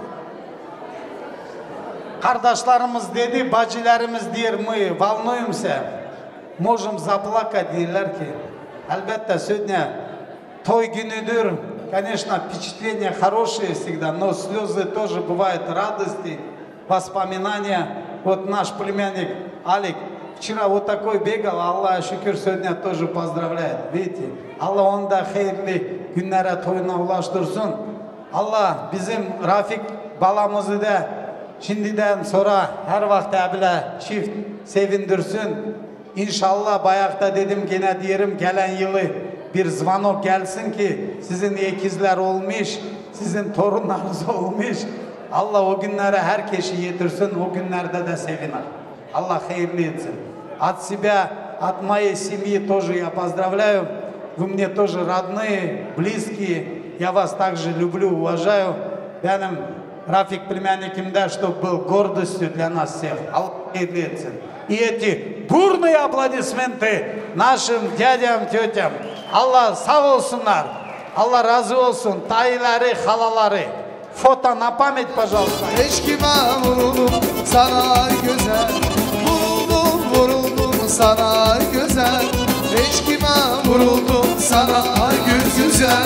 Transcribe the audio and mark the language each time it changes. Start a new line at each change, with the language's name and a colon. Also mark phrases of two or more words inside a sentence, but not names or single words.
Turkish: Kardeşlerimiz dedi, bacılarımız diyor,
Russian: мы волнуемся, можем заплакать
Turkish: diyorlar ki. Elbette сегодня той günüdür.
Russian: Конечно, впечатления хорошие всегда, но слезы тоже бывают, радости, воспоминания. Вот наш племянник Алик вчера вот такой бегал, Аллах шükür сегодня тоже поздравляет. Видите,
Turkish: Allah onu da hayırlı günlere, toyuna ulaştırsın. Allah bizim Rafik balamızı da şimdiden sonra her vakti bile çift sevindirsin. İnşallah bayakta dedim gene diyelim gelen yılı bir zvanok gelsin ki sizin ikizler olmuş, sizin torunlarınız olmuş. Allah o günlere herkesi yetirsin, o günlerde de seviner. Allah hayırlı etsin.
Russian: От себя, от моей семьи тоже я поздравляю. Вы мне тоже родные, близкие. Я вас также люблю, уважаю. Benim Рафик племянникимда, чтобы был гордостью для нас всех.
Turkish: Allah hayırlı etsin.
Russian: И эти бурные аплодисменты нашим дядям, тетям.
Turkish: Allah sağ olsunlar. Allah razı olsun. Dayıları, halaları. Foto
Russian: на память, пожалуйста.
Turkish: Eşkime vuruldum sana güzel. Vuruldum sana güzel. Eşkime vuruldum sana güzel.